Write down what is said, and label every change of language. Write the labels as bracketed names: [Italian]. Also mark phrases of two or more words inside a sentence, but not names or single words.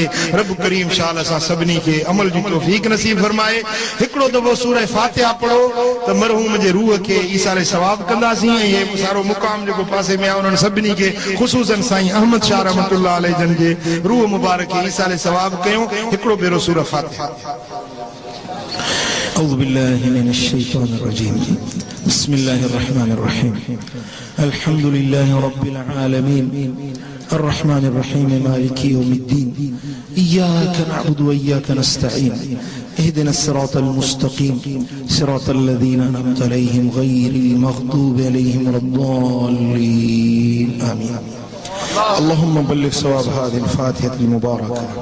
[Sindhi] रब करीम शाल असां सभिनी खे अमल जी तौफीक नसीब फरमाए। हिकिड़ो दफ़ो सूरह फातिहा पढ़ो त मरहूम जे रूह खे ईसारे सवाब कंदासीं। ऐं हे सारो मुक़ाम जेको पासे में आहे उन्हनि सभिनी खे ख़ुसूसन साईं अहमद शाह [Arabic] رحمة الله عليه [Sindhi] जन जे रूह मुबारक खे ईसारे सवाब कयूं। हिकिड़ो भेरो सूरह फातिहा। [Arabic] أعوذ بالله من الشيطان الرجيم بسم الله الرحمن الرحيم الحمد لله رب العالمين الرحمن الرحيم مالك يوم الدين إياك نعبد وإياك نستعين اهدنا الصراط المستقيم صراط الذين أنعمت عليهم غير المغضوب عليهم ولا الضالين آمين اللهم بلغ ثواب هذه الفاتحة المباركة